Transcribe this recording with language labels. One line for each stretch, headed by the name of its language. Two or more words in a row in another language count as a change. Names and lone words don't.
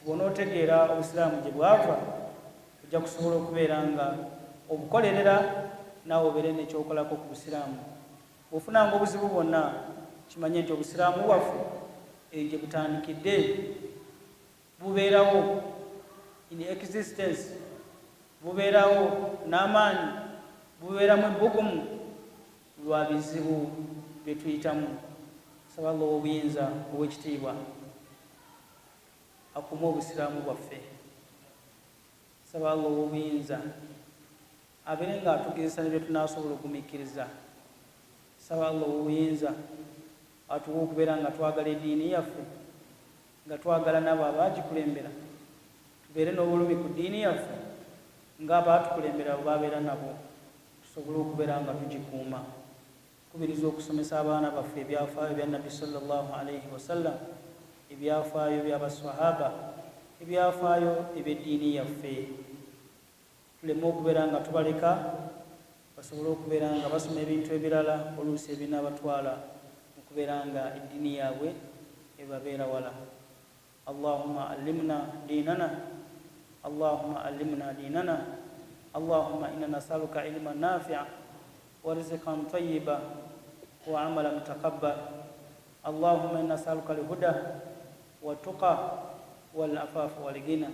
Ganda: bw'onootegeera obusiraamu gye bwava ojja kusobola okubeera nga obukolerera naawe obeere nekyokolako ku busiraamu bw'ofunanga obuzibu bwonna kimanye nti obusiraamu bwaffe eyo gye butandikidde bubeerawo
English: in existence
Ganda: bubeerawo n'amaanyi bubeeramu ebbugumu lwa bizibu bye tuyitamu saba Allah obuyinza ow'ekitiibwa akume obusiraamu bwaffe saba Allah obuyinza abeere nga atugezesa ne bye tunaasobola okugumiikiriza saba Allah obuyinza atuwa okubeera nga twagala eddiini yaffe nga twagala nabo abaagikulembera tubeere n'obulumi ku ddiini yaffe ng'abaatukulembera babeera nabo tusobole okubeera nga tugikuuma kubiriza okusomesa abaana baffe ebyafaayo bya nabbi
Arabic: صلى الله عليه وسلم
Ganda: ebyafaayo by'abaswahaba ebyafaayo eby'eddiini yaffe tuleme okubeera nga tubaleka basobole okubeera nga basoma ebintu ebirala oluusi ebinaabatwala okubeera nga eddiini yaabwe ebabeera wala
Arabic: اللهم علمنا ديننا اللهم علمنا ديننا اللهم إنا نسألك علما نافعا و رزقا طيبا وعملا متقبلا اللهم إنا نسألك الهدى والتقى والعفاف والغنى